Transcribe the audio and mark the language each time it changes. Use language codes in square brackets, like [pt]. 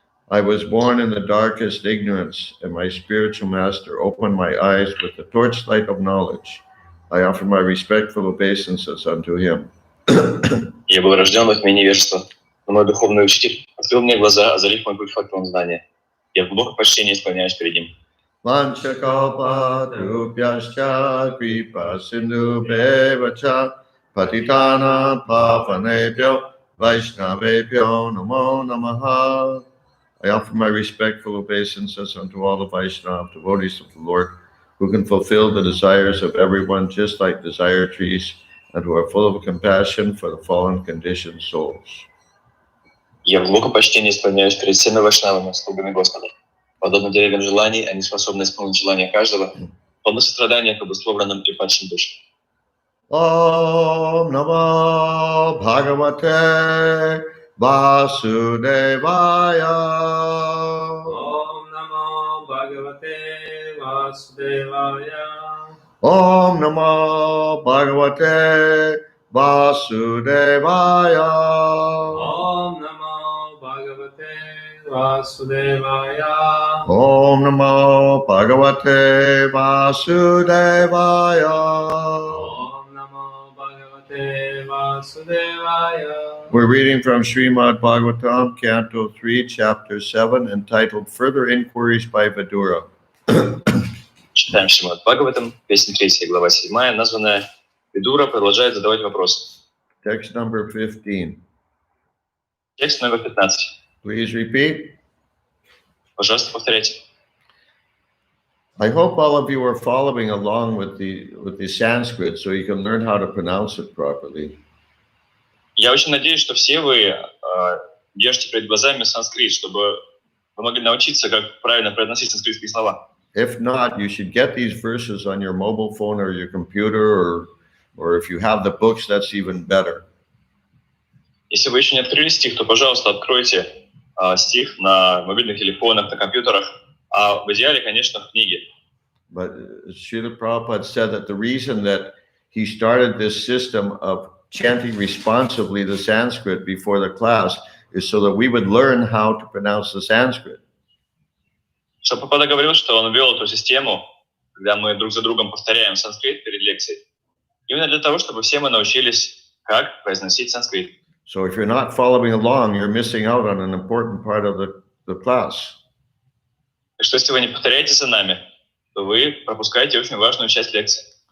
[en] I was born in the darkest ignorance, and my spiritual master opened my eyes with the torchlight of knowledge. I offer my respectful obeisances unto him. [ru] Я был рожден во тьме невежества, но мой духовный учитель открыл мне глаза, озарив мой путь фактором знания. Я в глубоком почтении склоняюсь перед ним. [sa] Vanchakalpatarubhyascha kripa sindhubheva patitana pavanebhyo vaishnavebhyo namo namaha. [en] I offer my respectful obeisances unto all the Vaishnava devotees of the Lord, who can fulfill the desires of everyone just like desire trees, and who are full of compassion for the fallen conditioned souls. [ru] Я в глубоком почтении склоняюсь перед всеми вайшнавами, слугами Господа. Подобно деревьям желаний, они способны исполнить желания каждого, полны сострадания к обусловленным и падшим душам. [sa] Om Namo Bhagavate Vasudevaya. Om Namo Bhagavate Vasudevaya. Om Namo Bhagavate Vasudevaya. Om Namo Bhagavate Vasudevaya. Om Namo Bhagavate Vasudevaya. Om Namo Bhagavate Vasudevaya. [en] We're reading from Srimad Bhagavatam, Canto 3, Chapter 7, entitled Further Inquiries by Vidura. [ru] Читаем Шримад Бхагаватам, песня 3, глава 7, названная «Видура продолжает задавать вопросы». [en] Text number 15. [ru] Текст номер 15. [en] Please repeat. [ru] Пожалуйста, повторяйте. [en] I hope all of you are following along with the Sanskrit so you can learn how to pronounce it properly. [ru] Я очень надеюсь, что все вы держите перед глазами санскрит, чтобы вы могли научиться, как правильно произносить санскритские слова. [en] If not, you should get these verses on your mobile phone or your computer, or if you have the books, that's even better. [ru] Если вы еще не открыли стих, то, пожалуйста, откройте стих на мобильных телефонах, на компьютерах, а в идеале, конечно, в книге. [en] But Srila Prabhupada said that the reason that he started this system of chanting responsively the Sanskrit before the class is so that we would learn how to pronounce the Sanskrit. [ru] Прабхупада говорил, что он ввел эту систему, когда мы друг за другом повторяем санскрит перед лекцией, именно для того, чтобы все мы научились, как произносить санскрит. [en] So if you're not following along, you're missing out on an important part of the class. [ru] Так что если вы не повторяете за нами, то вы пропускаете очень важную часть лекции.